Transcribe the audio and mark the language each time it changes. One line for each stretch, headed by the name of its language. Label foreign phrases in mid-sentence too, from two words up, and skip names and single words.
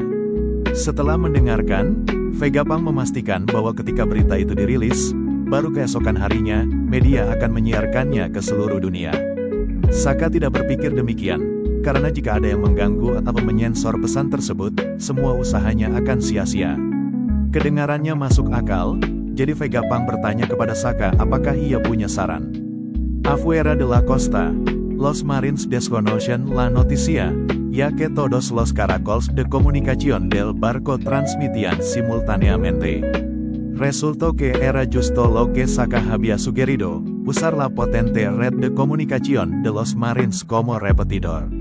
Indonesian: Setelah mendengarkan, Vegapunk memastikan bahwa ketika berita itu dirilis, baru keesokan harinya, media akan menyiarkannya ke seluruh dunia. Saka tidak berpikir demikian, karena jika ada yang mengganggu atau menyensor pesan tersebut, semua usahanya akan sia-sia. Kedengarannya masuk akal, jadi Vegapunk bertanya kepada Saka apakah ia punya saran.
Spanish: Afuera de la costa, los marines desconocen la noticia, ya que todos los caracoles de comunicación del barco transmitían simultáneamente. Resultó que era justo lo que Saka había sugerido, usar la potente red de comunicación de los marines como repetidor.